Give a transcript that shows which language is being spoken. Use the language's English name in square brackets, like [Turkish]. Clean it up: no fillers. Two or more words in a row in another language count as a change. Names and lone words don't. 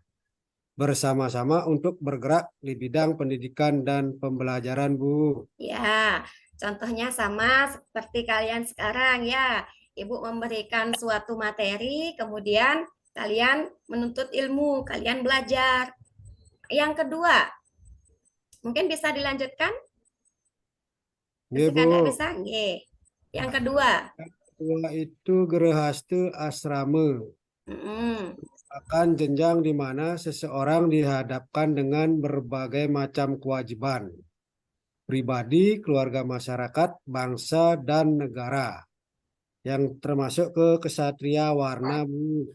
[Indonesian] Bersama-sama untuk bergerak di bidang pendidikan dan pembelajaran, Bu. Ya, contohnya sama seperti kalian sekarang ya. Ibu memberikan suatu materi, kemudian kalian menuntut ilmu, kalian belajar. Yang kedua, mungkin bisa dilanjutkan? Nggih, Bu. Kadek bisa? Nggih. Yang kedua, Kedua itu Gerahasta asrama. mm-mm. Akan jenjang di mana seseorang dihadapkan dengan berbagai macam kewajiban pribadi, keluarga, masyarakat, bangsa, dan negara yang termasuk ke kesatria warna, Bu.